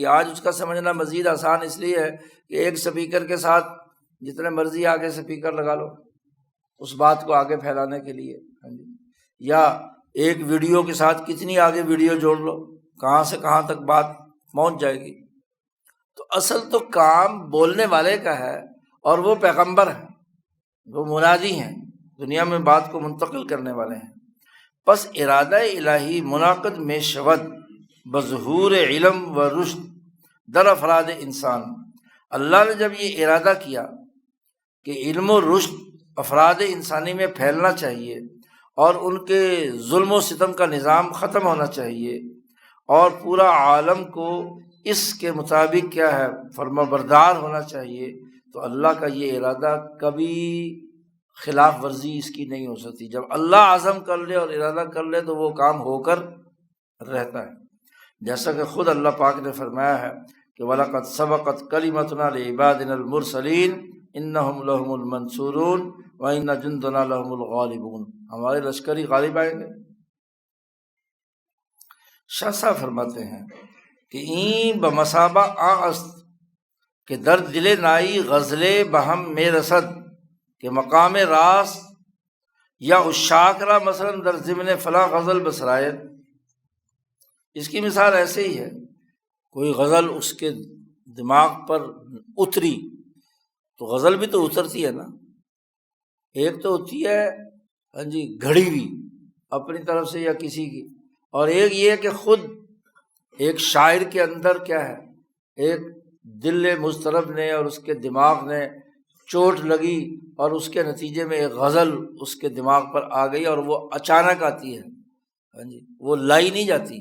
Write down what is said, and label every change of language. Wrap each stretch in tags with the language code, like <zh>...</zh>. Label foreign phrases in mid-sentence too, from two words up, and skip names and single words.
<ur>آج اس کا سمجھنا مزید آسان اس لیے ہے کہ ایک سپیکر کے ساتھ جتنے مرضی آگے سپیکر لگا لو اس بات کو آگے پھیلانے کے لیے، یا ایک ویڈیو کے ساتھ کتنی آگے ویڈیو جوڑ لو، کہاں سے کہاں تک بات پہنچ جائے گی۔ تو اصل تو کام بولنے والے کا ہے، اور وہ پیغمبر ہیں، وہ منادی ہیں، دنیا میں بات کو منتقل کرنے والے ہیں۔</ur> <fa>پس ارادہ الہی منعقد میں شود بظہور علم و رشد در افراد انسان،</fa> <ur>اللہ نے جب یہ ارادہ کیا کہ علم و رشد افراد انسانی میں پھیلنا چاہیے اور ان کے ظلم و ستم کا نظام ختم ہونا چاہیے، اور پورا عالم کو اس کے مطابق کیا ہے فرما بردار ہونا چاہیے، تو اللہ کا یہ ارادہ کبھی خلاف ورزی اس کی نہیں ہو سکتی۔ جب اللہ عزم کر لے اور ارادہ کر لے تو وہ کام ہو کر رہتا ہے، جیسا کہ خود اللہ پاک نے فرمایا ہے کہ</ur> <ar>وَلَقَدْ سَبَقَتْ كَلِمَتُنَا لِعِبَادِنَا الْمُرْسَلِينَ إِنَّهُمْ لَهُمُ الْمَنْصُورُونَ وَإِنَّ جُنْدَنَا لَهُمُ الْغَالِبُونَ،</ar> <ur>ہمارے لشکری غالب آئیں گے۔ شاہ صاحب فرماتے ہیں کہ</ur> <fa>این بمثابہ است کہ در دل نائی غزلے بہم میں رسد، کہ مقام راست یا اشاک را مثلاً در ضمن فلاں غزل بسرائے۔</fa> <ur>اس کی مثال ایسے ہی ہے، کوئی غزل اس کے دماغ پر اتری تو غزل بھی تو اترتی ہے نا، ایک تو ہوتی ہے ہاں جی گھڑی ہوئی اپنی طرف سے یا کسی کی، اور ایک یہ کہ خود ایک شاعر کے اندر کیا ہے، ایک دل مضطرب نے اور اس کے دماغ نے چوٹ لگی اور اس کے نتیجے میں ایک غزل اس کے دماغ پر آ گئی اور وہ اچانک آتی ہے، ہاں جی وہ لائی نہیں جاتی۔</ur>